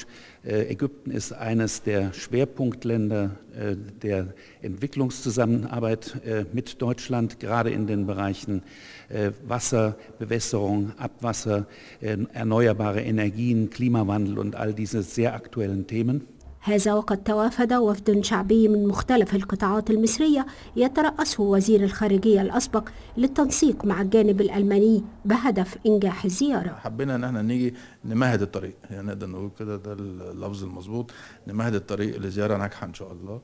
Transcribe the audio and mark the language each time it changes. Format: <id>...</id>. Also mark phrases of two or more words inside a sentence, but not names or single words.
<de>Ägypten ist eines der Schwerpunktländer der Entwicklungszusammenarbeit mit Deutschland, gerade in den Bereichen Wasser, Bewässerung, Abwasser, erneuerbare Energien, Klimawandel und all diese sehr aktuellen Themen.</de> <ar>هذا وقد توافد وفد شعبي من مختلف القطاعات المصرية يترأسه وزير الخارجية الأسبق للتنسيق مع الجانب الألماني بهدف إنجاح الزيارة. حبينا ان احنا نيجي نمهد الطريق، يعني نقدر نقول كده، ده اللفظ المظبوط، نمهد الطريق لزيارة ناجحة ان شاء الله.</ar>